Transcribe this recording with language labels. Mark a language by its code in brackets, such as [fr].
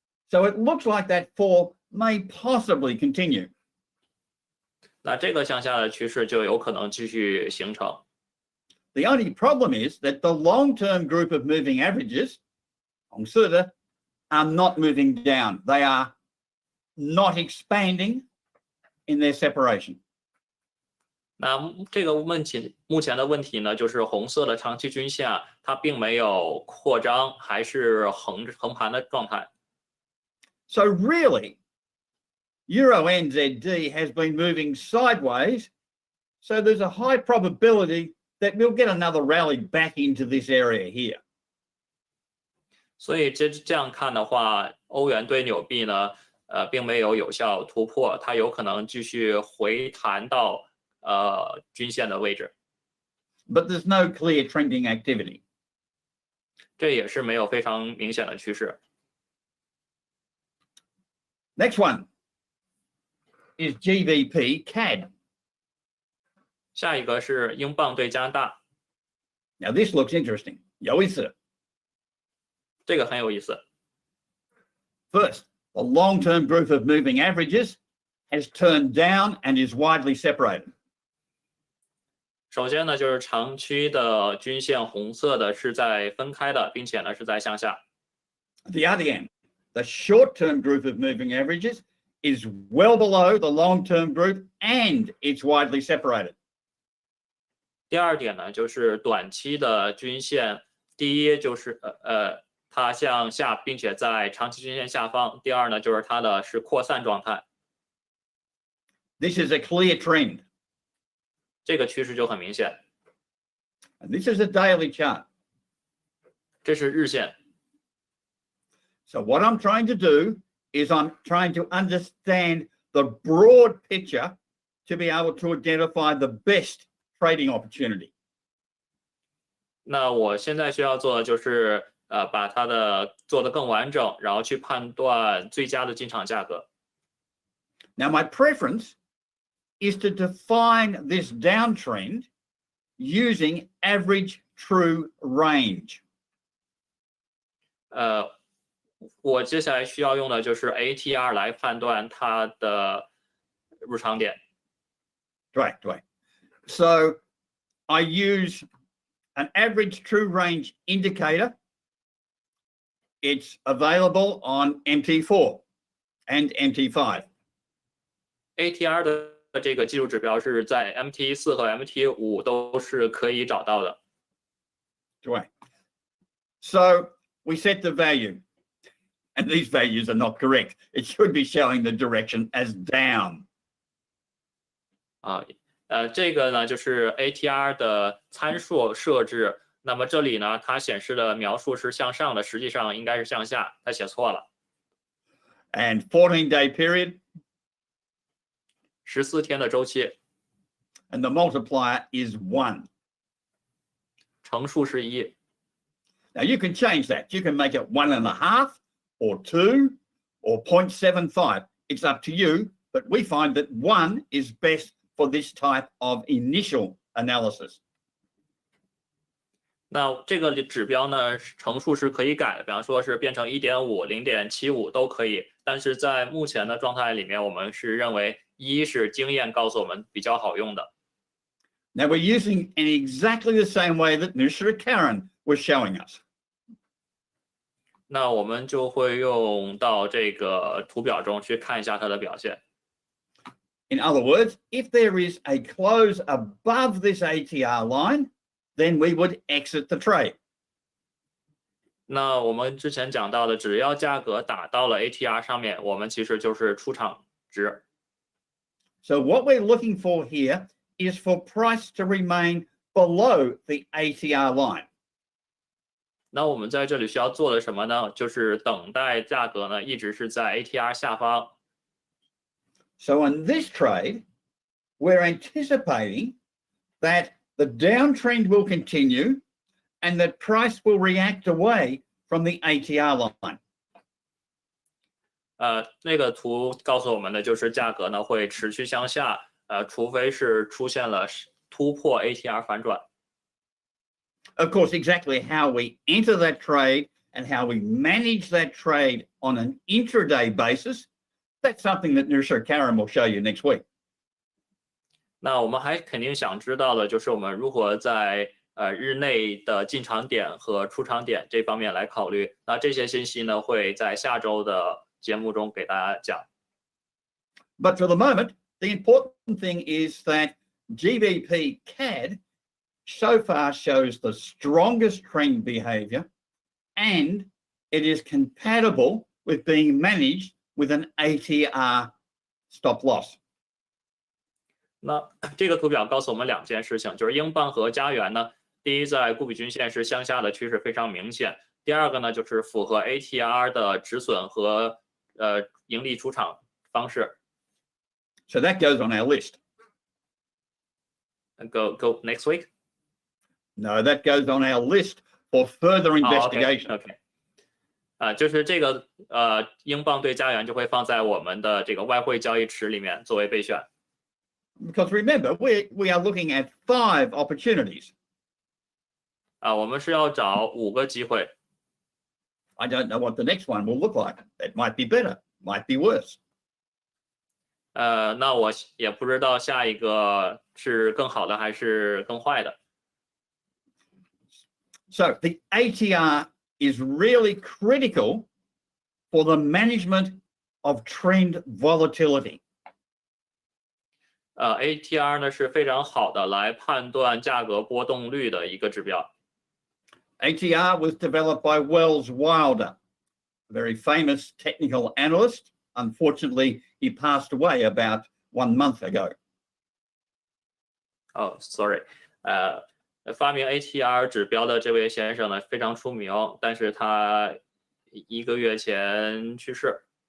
[en] So it looks like that fall may possibly continue. [zh] 那这个向下的趋势就有可能继续形成。 [en] The only problem is that the long-term group of moving averages, [zh] 红色的, [en] are not moving down. They are not expanding in their separation. [zh] 那这个目前的问题呢，就是红色的长期均线啊，它并没有扩张，还是横盘的状态。 [en] So really, Euro NZD has been moving sideways. So there's a high probability that we'll get another rally back into this area here. [zh] 所以这样看的话，欧元对纽币呢，并没有有效突破，它有可能继续回弹到均线的位置。 [en] But there's no clear trending activity. [zh] 这也是没有非常明显的趋势。 [en] Next one is GBP CAD. [zh] 下一个是英镑对加拿大， [en] Now this looks interesting. [zh] 有意思。这个很有意思。 [en] First, the long-term group of moving averages has turned down and is widely separated. [zh] 首先呢，就是长期的均线红色的是在分开的，并且呢是在向下。 [en] At the other end, the short-term group of moving averages is well below the long-term group and it's widely separated. [zh] 第二点呢，就是短期的均线，第一就是它向下，并且在长期均线下方；第二呢，就是它的是扩散状态。 [en] This is a clear trend. [zh] 这个趋势就很明显。 [en] And this is a daily chart. [zh] 这是日线。 [en] So what I'm trying to do is I'm trying to understand the broad picture to be able to identify the best trading opportunity. [zh] 那我现在需要做的就是把它的做得更完整，然后去判断最佳的进场价格。 [en] Now my preference is to define this downtrend using average true range. [zh] 我接下来需要用的就是 ATR 来判断它的入场点。 [en] Right. So I use an average true range indicator. It's available on MT4 and MT5. [zh] ATR 的这个技术指标是在 MT4 和 MT5 都是可以找到的。 [en] Right. So we set the value. And these values are not correct. It should be showing the direction as down. [zh] 这个呢就是 ATR 的参数设置。那么这里呢，它显示的描述是向上的，实际上应该是向下，它写错了。 [en] And 14-day period. [zh] 14天的周期。 [en] And the multiplier is 1. [zh] 乘数是1。 [en] Now you can change that. You can make it 1.5 or 2 or 0.75. It's up to you. But we find that 1 is best for this type of initial analysis. [zh] 那这个指标呢，乘数是可以改的，比方说是变成1.5、0.75都可以。但是在目前的状态里面，我们是认为1是经验告诉我们比较好用的。 [en] Now we're using in exactly the same way that Mr. Karen was showing us. [zh] 那我们就会用到这个图表中去看一下它的表现。 [en] In other words, if there is a close above this ATR line, then we would exit the trade. [zh] 那我们之前讲到的，只要价格打到了 ATR 上面，我们其实就是出场值。 [en] So what we're looking for here is for price to remain below the ATR line. [zh] 那我们在这里需要做的什么呢？就是等待价格呢一直是在 ATR 下方。 [en] So in this trade, we're anticipating that the downtrend will continue and that price will react away from the ATR line. [zh] 那个图告诉我们的就是价格呢会持续向下，除非是出现了突破 ATR 反转。 [en] Of course, exactly how we enter that trade and how we manage that trade on an intraday basis, that's something that Nurse Karen will show you next week. [zh] 那我们还肯定想知道的就是我们如何在日内的进场点和出场点这方面来考虑。那这些信息呢会在下周的节目中给大家讲。 [en] But for the moment, the important thing is that GBP CAD so far shows the strongest trend behavior and it is compatible with being managed with an ATR stop loss. [zh] 那这个图表告诉我们两件事情，就是英镑和加元呢，第一，在固比均线是向下的趋势非常明显；第二个呢，就是符合 ATR 的止损和盈利出场方式。 [en] So that goes on our list. Go next week. No, that goes on our list for further investigation. [zh] OK， 就是这个英镑对加元就会放在我们的这个外汇交易池里面作为备选。 [en] Because remember, we are looking at 5 opportunities. [zh] 我们是要找5个机会。 [en] I don't know what the next one will look like. It might be better, might be worse. [zh] 那我也不知道下一个是更好的还是更坏的。 [en] So the ATR is really critical for the management of trend volatility. [zh] ATR 呢是非常好的来判断价格波动率的一个指标。 [en] ATR was developed by Wells Wilder, a very famous technical analyst. Unfortunately, he passed away about 1 month ago. Oh, sorry. [zh] 发明 ATR 指标的这位先生呢非常出名，但是他1个月前去世。